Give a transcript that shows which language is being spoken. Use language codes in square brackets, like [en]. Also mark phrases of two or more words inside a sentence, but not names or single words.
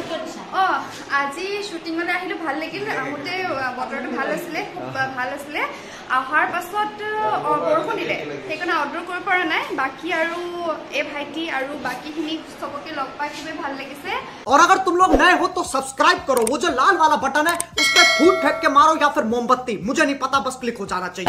[as] আজি শ্বুটিঙলৈ আহিলো ভাল লাগিল আহোঁতে বতৰটো ভাল আছিলে অহাৰ পাছত বৰষুণ দিলে সেইকাৰণে আউটডোৰ কৰিব পৰা নাই বাকী আৰু এই ভাইটি আৰু বাকীখিনি চবকে লগ পাই খুবেই ভাল লাগিছে [hi] और अगर तुम लोग नए हो तो सब्सक्राइब करो वो जो लाल वाला बटन है उस पर फूट फेंक के मारो या फिर मोमबत्ती मुझे नहीं पता बस क्लिक हो जाना चाहिए